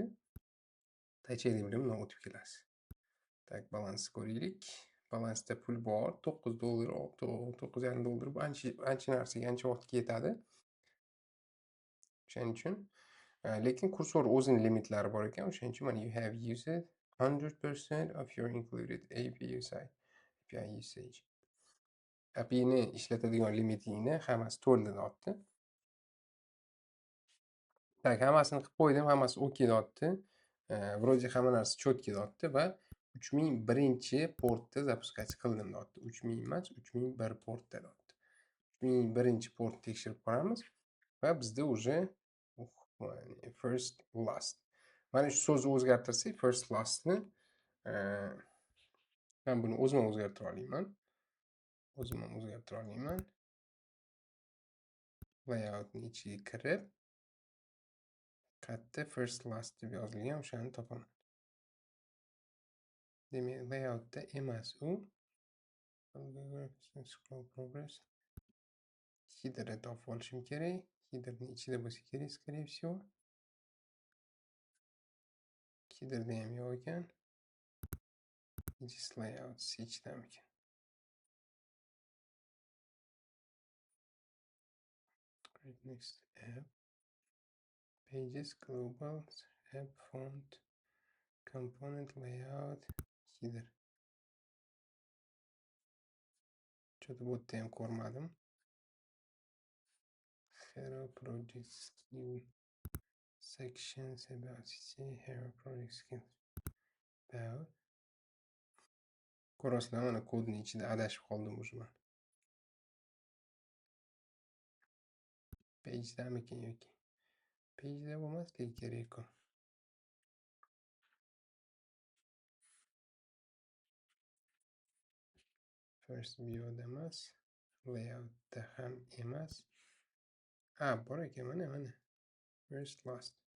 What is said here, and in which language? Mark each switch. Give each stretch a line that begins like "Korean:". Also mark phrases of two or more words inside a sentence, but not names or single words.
Uzbek: Touch ID bilan o'tib kelasiz. Tak, balansni ko'raylik. Balansda pul bor. $9, $9.50 bu ancha narsaga, ancha vaqtga yetadi. O'shaning uchun lekin kursor o'zining limitlari bor ekan. O'shaning uchun mana
English: you have used 100% of your included API usage.
Uzbek: API'ni ishlatadigan limitingni hammasi to'ldi deyapti. Tak, hammasini qilib qo'ydim, hammasi okey deyapti. Вроде hamma narsa cho'tka deyapti va 3001-portda zapuskatsiya qildim deyapti. 3000 emas, 3001 portda deyapti. 3001-port tekshirib ko'ramiz va bizda уже
English: first last.
Uzbek: Mana shu so'zni o'zgartirsak,
English: first lastni
Uzbek: men buni o'zim o'zgartira olaman. Layoutni ichiga kirib, qayerda
English: first last
Uzbek: deb yozilgan, o'shani topaman. Demak, layoutda emas u.
English: Scroll progress.
Uzbek: Headerni topib olishim kerak. Headerni ichida bo'lsa kerak,
Russian: скорее всего.
Uzbek: Headerda ham yo'q ekan.
English: Just layout
Uzbek: ichidan ekan.
English: Create next app. Pages, global, app font, component layout, header.
Uzbek: Cho'ta bu yerda ham ko'rmadim.
English: Hero project skill sections about hero project skills about.
Uzbek: Ko'rasizlar, mana kodning ichida adashib qoldim o'zim. Page'damikin yoki page'da bo'lmasligi kerak-ku.
English: First view'da
Uzbek: emas, layoutda ham emas. Bor ekan, mana.
English: First last.